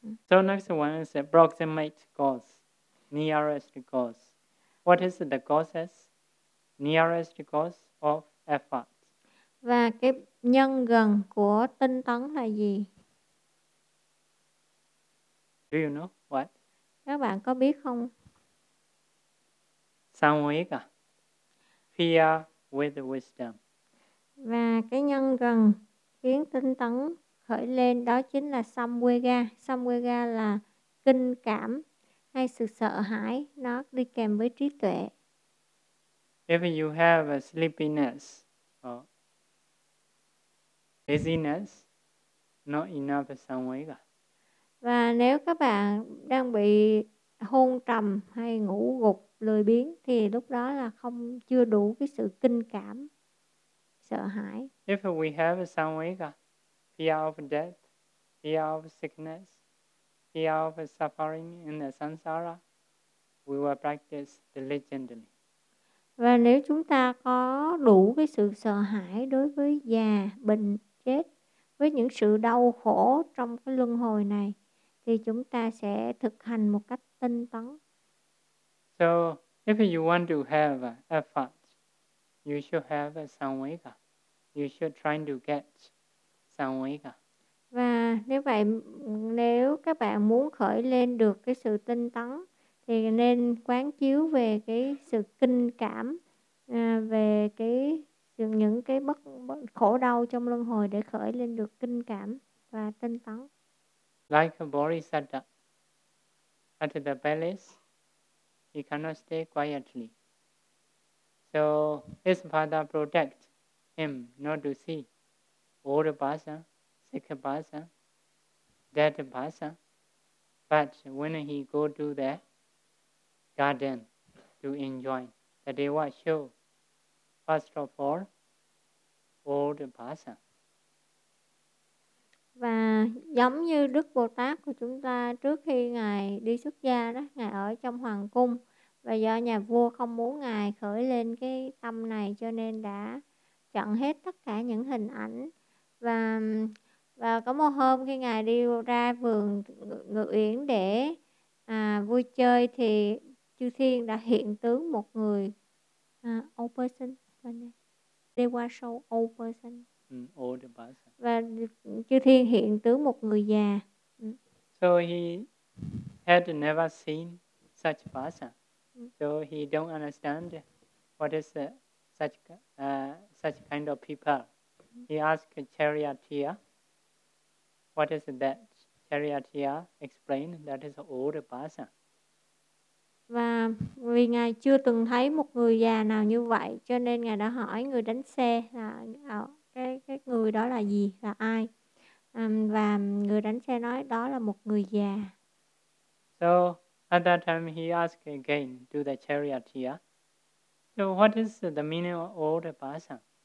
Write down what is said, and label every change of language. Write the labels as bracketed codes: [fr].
[en] So next one is approximate cause, nearest cause. What is the causes, nearest cause of effort? [vi] Và cái nhân gần của tinh tấn là gì? [en] Do you know what? [vi] Các bạn có biết không? [en] Samvega. Fear with wisdom. [vi] Và cái nhân gần khiến tinh tấn khởi lên đó chính là Samvega. Samvega là kinh cảm hay sự sợ hãi. Nó đi kèm với trí tuệ. [en] If you have a sleepiness, busyness, not enough samvega. [vi] Và nếu các bạn đang bị hôn trầm hay ngủ gục, lười biếng thì lúc đó là không chưa đủ cái sự kinh cảm, sợ hãi. [en] If we have a samvega, fear of death, fear of sickness, fear of suffering in the samsara, we will practice diligently. [vi] Và nếu chúng ta có đủ cái sự sợ hãi đối với già, bệnh, chết, với những sự đau khổ trong cái luân hồi này, thì chúng ta sẽ thực hành một cách tinh tấn. [en] So, if you want to have effort, you should have samvega. You should try to get samvega. [vi] Và nếu vậy, nếu các bạn muốn khởi lên được cái sự tinh tấn, thì nên quán chiếu về cái sự kinh cảm, về cái những cái bất khổ đau trong luân hồi để khởi lên được kinh cảm và tinh tấn. [en] Like a bodhisattva at the palace, he cannot stay quietly. So his father protect him not to see old bhasa, sick bhasa, dead bhasa. But when he go to the garden to enjoy the deva show, first of all, old bhasa. [vi] Và giống như Đức Bồ Tát của chúng ta trước khi Ngài đi xuất gia đó, Ngài ở trong hoàng cung. Và do nhà vua không muốn Ngài khởi lên cái tâm này cho nên đã chặn hết tất cả những hình ảnh. Và có một hôm khi Ngài đi ra vườn ngự uyển để vui chơi thì chư thiên đã hiện tướng một người [en] old person. Deva show old person. [vi] Và chư thiên hiện tướng một người già. [en] So he had never seen such bhasa. So he don't understand what is such kind of people. He asked charioteer, what is that? Charioteer explained that is old bhasa. [vi] Và vì Ngài chưa từng thấy một người già nào như vậy, cho nên Ngài đã hỏi người đánh xe là cái người đó là gì, là ai. Và người đánh xe nói đó là một người già. [en] So, at that time he asked again to the charioteer. So, what is the meaning of old bhasa?